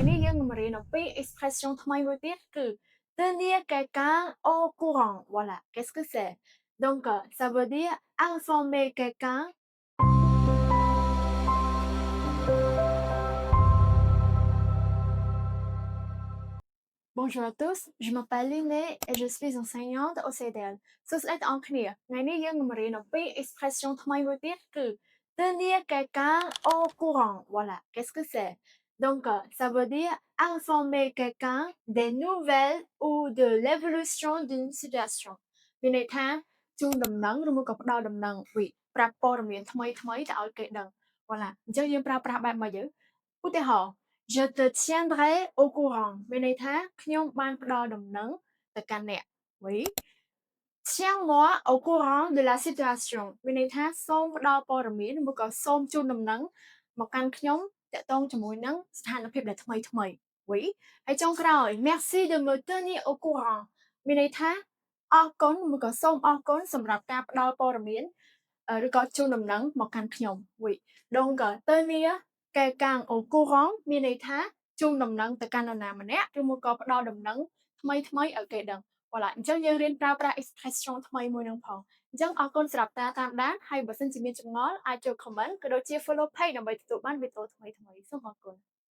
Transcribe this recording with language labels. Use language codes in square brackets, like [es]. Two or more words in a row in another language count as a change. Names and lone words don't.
[km] យើងនឹងរៀនអំពី [fr] expression [km] ថ្មីមួយទៀតគឺ [fr] tenir quelqu'un au courant voilà qu'est-ce que c'est donc ça veut dire informer quelqu'un. Bonjour à tous, je m'appelle Liné et je suis enseignante au CEDEL [km] សួស្តីទាំងអស់គ្នាថ្ងៃនេះយើងនឹងរៀនអំពី [fr] expression [km] ថ្មីមួយទៀតគឺ [fr] tenir quelqu'un au courant voilà qu'est-ce que c'est donc ça veut dire informer quelqu'un des nouvelles ou de l'évolution d'une situation [km] មានន័យថាជូ នដំណឹងឬមួយក៏ផ្ដល់ដំណឹងវិប្រាប់ព័ត៌មានថ្មីៗទៅឲ្យគេដឹង voilà អញ្ចឹងយើងប្រើប្រាស់បែបម៉េចទៅឧទាហរណ៍ [fr] Je te tiendrai au courant [km] មានន័យថាខ្ញុំបានផ្ដល់ដំណឹងទៅកាន់ អ្នក [fr] oui tiens-moi au courant de la situation [km] មានន័យថាសូមផ្ដល់ព័ត៌មានឬក៏សូមជូនដំណឹងមកកាន់ខ្ញុំតាក់ទង ជាមួយនឹងស្ថានភាពដែលថ្មីថ្មី oui ហើយចុងក្រោយ [fr] merci de me tenir au courant [km] មានន័យថាអរ គុណឬក៏សូមអរគុណសម្រាប់ការផ្ដល់ព័ត៌មានឬក៏ជូនដំណឹងមកកាន់ខ្ញុំ [fr] oui donc tenir quelqu'un au courant [km] មានន័យថាជូនដំណឹងទៅកាន់នរណាម្នាក់ឬមួយក៏ផ្ដល់ដំណឹងថ្មីថ្មីឲ្យគេដឹង voilà អញ្ចឹងយើងរៀនប្រើប្រាស់ expression ថ្មីមួយនឹងផងអញ្ចឹងអរគុណសម្រាប់ការតាមដានហើយបើសិនជាមានចម្ងល់អាចចូល comment ក៏ដូចជា [en] follow page [km] ដើម្បីទទួលបានវីដេអូថ្មីៗសូមអរគុណ